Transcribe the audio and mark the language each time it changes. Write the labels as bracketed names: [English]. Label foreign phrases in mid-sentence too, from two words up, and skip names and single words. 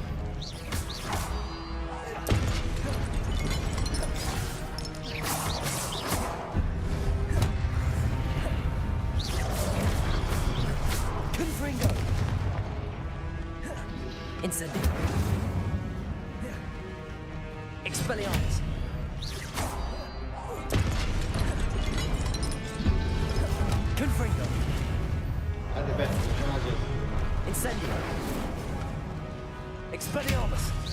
[English] Confringo. Incendio. Expelliarmus. Confringo. [Turkish] Hadi be, alacağız. [English] Incendio. Expelliarmus.